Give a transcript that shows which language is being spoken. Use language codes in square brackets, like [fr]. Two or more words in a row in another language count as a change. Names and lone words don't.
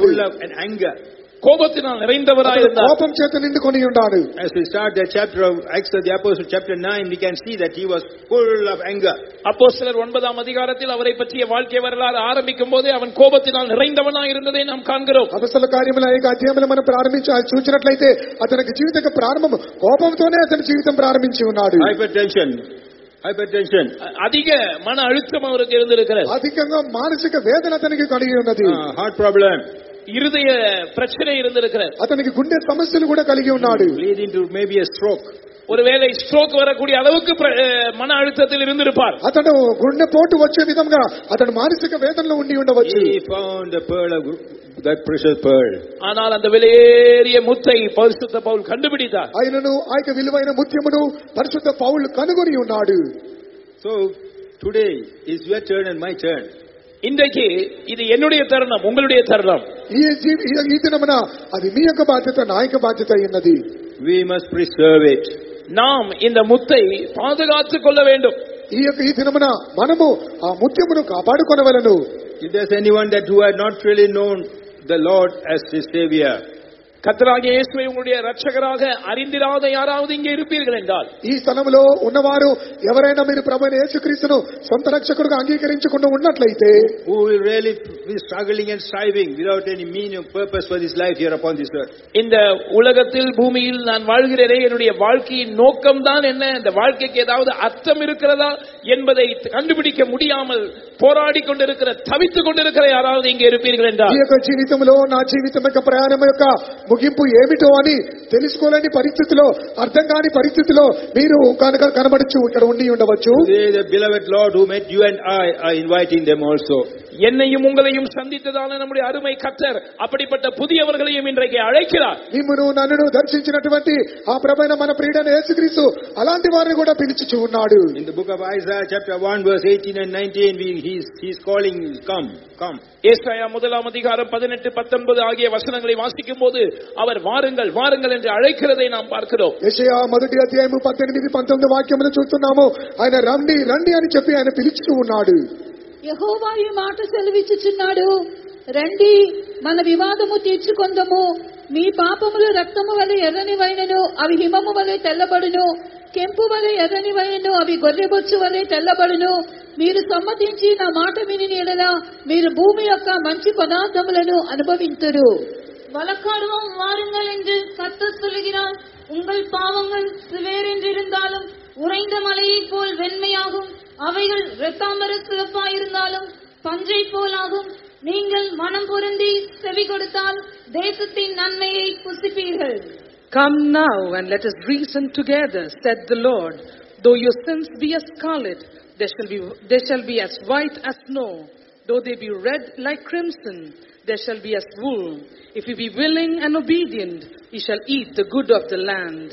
[en] Full of anger. [ta] கோபத்தினால் நிறைந்தவராயிருந்தார். [te] కోపం చేత నిండుకొని ఉన్నాడు. [en] As we start the chapter of Acts of the Apostles chapter 9, we can see that he was full of anger. [ta] அப்போஸ்தலர் 9ஆம் அதிகாரத்தில் அவரை பற்றிய வாழ்க்கை வரலாறு ஆரம்பிக்கும் போதே அவன் கோபத்தினால் நிறைந்தவனாய் இருந்ததை நாம் காண்கிறோம். [te] అపొస్తలుల కార్యముల 5వ అధ్యాయంలో మనం చూసినట్లయితే అతనికి జీవిత ప్రారంభం కోపంతోనే అతని జీవితం ప్రారంభించి ఉన్నాడు. [en] Hypertension. [ta] அதிக மன அழுத்தம் அவருக்கு இருந்திருக்கிறது. [te] అధికంగా మానసిక వేదన అతనికి కలిగి ఉన్నది. [en] Heart problem. [ta] இருதய பிரச்சனை இருந்திருக்கிறது. [te] అతనికి గుండె సమస్యలు కూడా కలిగి ఉన్నాడు. [en] leading to maybe a stroke. [ta] ஒருவேளை ஸ்ட்ரோக் வரக்கூடிய அளவுக்கு மன அழுத்தத்தில் இருந்திருப்பார். [te] అతను గుండె పోటు వచ్చే విధంగా అతను మానసిక వేదనలో ఉండి ఉండవచ్చు. [en] He found the pearl of that precious pearl. [ta] ஆனால் அந்த விலையேறிய முத்தை பரிசுத்த பவுல் கண்டுபிடித்தார். [te] ఆయనను ఆ యొక్క విలువైన ముత్యమును పరిశుద్ధ పౌలు కనుగొని ఉన్నాడు. [en] So today is your turn and my turn. [ta] இன்றைக்கு இது என்னுடைய தருணம், உங்களுடைய தருணம். [te] ఈ దినమున అది మీ యొక్క బాధ్యత, నా యొక్క బాధ్యత అన్నది. [en] We must preserve it. [ta] நாம் இந்த முத்தை பாதுகாத்துக் கொள்ள வேண்டும். [te] ఈ దినమున మనము ఆ ముత్యమును కాపాడుకొనవలెను. [en] If there's anyone that who had not really known the Lord as his Savior, [ta] கர்த்தராகிய இயேசுவை உங்களுடைய இரட்சகராக அறிந்திராத யாராவது இங்கே இருப்பீர்கள் என்றால், [te] ఈ స్థలములో ఉన్నవారు ఎవరైనా మీరు ప్రభువైన యేసుక్రీస్తును సొంత రక్షకుడుగా అంగీకరించకుండా ఉన్నట్లయితే, [en] who will really be struggling and striving without any meaning or purpose for this life here upon this earth. [ta] இந்த உலகத்தில் பூமியில் நான் வாழ்கிறேனே, என்னுடைய வாழ்க்கையின் நோக்கம் தான் என்ன, இந்த வாழ்க்கைக்கு ஏதாவது அர்த்தம் இருக்கிறதா என்பதை கண்டுபிடிக்க முடியாமல் போராடி கொண்டிருக்கிற, தவித்துக் கொண்டிருக்கிற யாராவது இங்கே இருப்பீர்கள் என்றால், [te] ఈ యొక్క జీవితంలో నా జీవితం యొక్క ప్రయాణం యొక్క ముగింపు ఏమిటో అని తెలుసుకోలేని పరిస్థితిలో, అర్థం కాని పరిస్థితిలో మీరు కనబడచ్చు, ఇక్కడ ఉండి ఉండవచ్చు. [en] The beloved Lord who met you and I are inviting them also. [ta] என்னையும் உங்களையும் சந்தித்ததான நம்முடைய அருமை கர்த்தர் அப்படிப்பட்ட புதியவர்களையும் இன்றைக்கு அழைக்கிறார். [te] నిన్ను నన్ను దర్శించినటువంటి ఆ ప్రభువైన మన ప్రియుడైన యేసుక్రీస్తు అలాంటి వారిని కూడా పిలుచుచూ ఉన్నాడు. [en] In the book of Isaiah chapter 1 verse 18 and 19 he's calling, come, come. [ta] ஏசாயா முதலாம் அதிகாரம் 18, 19 ஆகிய வசனங்களை வாசிக்கும் போது அவர் வாருங்கள் வாருங்கள் என்று அழைக்கிறதை நாம் பார்க்கிறோம். [te] యెషయా మొదటి అధ్యాయము 18, 19 వాక్యములు చూస్తున్నాము. ఆయన రండి రండి అని చెప్పి ఆయన పిలుచుచూ ఉన్నాడు. యెహోవా ఈ మాట సెలవిచ్చుచున్నాడు, రండి మన వివాదము తీర్చుకొందము. మీ పాపములు రక్తము వలె ఎర్రనివైనను అవి హిమము వలె తెల్లబడును, కెంపు వలె ఎర్రనివైనను అవి గొర్రెబొచ్చు వలె తెల్లబడును. మీరు సమ్మతించి నా మాట విని ఎడల మీరు భూమి యొక్క మంచి పదార్థములను అనుభవింతురు. [ta] வழக்காடுவோம் வாருங்கள் என்று கர்த்தர் சொல்லுகிறார். உங்கள் பாவங்கள் சிவேரென்றிருந்தாலும் உறைந்த மலையைப் போல் வெண்மையாகும், அவைகள் இரத்தாம்பர சிவப்பாயிருந்தாலும் பஞ்சை போலாகும். நீங்கள் மனம் பொருந்தி செவி கொடுத்தால் தேசத்தின் நன்மையை புசிப்பீர்கள். [en] Come now and let us reason together, said the Lord. Though your sins be as scarlet, they shall be as white as snow. Though they be red like crimson, they shall be as wool. If you be willing and obedient, you shall eat the good of the land.